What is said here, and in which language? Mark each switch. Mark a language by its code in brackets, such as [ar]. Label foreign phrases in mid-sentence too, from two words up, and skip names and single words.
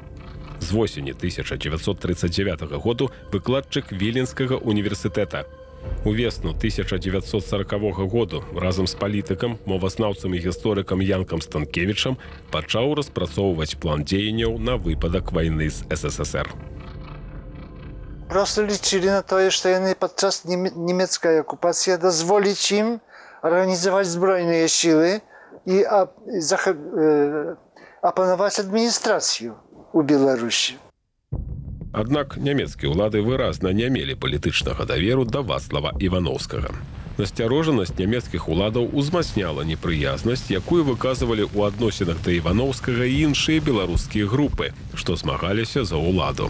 [be] З восені 1939 году выкладчык Віленскага універсітэта. У весну 1940 году разам з палітыкам, мовазнаўцам і гісторыкам Янкам Станкевічам пачаў распрацоўваць план дзеянняў на выпадак вайны з СССР. [pl] Просто liczyli na to, że oni podczas niemieckiej okupacji dozwolić im organizować zbrojne siły i opanować administrację u Białorusi. [be] Аднак нямецкія ўлады выразна не мелі палітычнага даверу да Вацлава Івановскага. Насцярожанасць нямецкіх уладаў узмацняла непрыязнасць, якую выказывалі ў адносінах да Івановскага і іншыя беларускія групы, што змагаліся за ўладу.